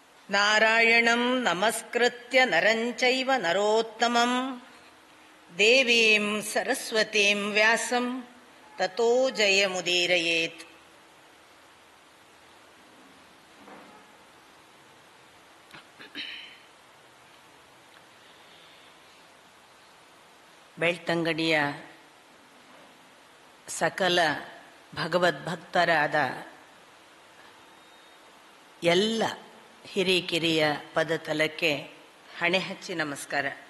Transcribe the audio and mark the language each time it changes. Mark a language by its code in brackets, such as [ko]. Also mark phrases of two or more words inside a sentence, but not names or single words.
[sa] ನಾರಾಯಣಂ ನಮಸ್ಕೃತ್ಯ ನರಂ ಚೈವ ನರೋತ್ತಮಂ ದೇವೀಂ ಸರಸ್ವತೀಂ ವ್ಯಾಸಂ ತತೋ ಜಯಮುದೀರಯೇತ್. [kn] ಬೆಳ್ತಂಗಡಿಯ ಸಕಲ ಭಗವದ್ಭಕ್ತರಾದ ಎಲ್ಲ ಹಿರಿಕಿರಿಯ ಪದತಲಕ್ಕೆ ಹಣೆ ಹಚ್ಚಿ ನಮಸ್ಕಾರ.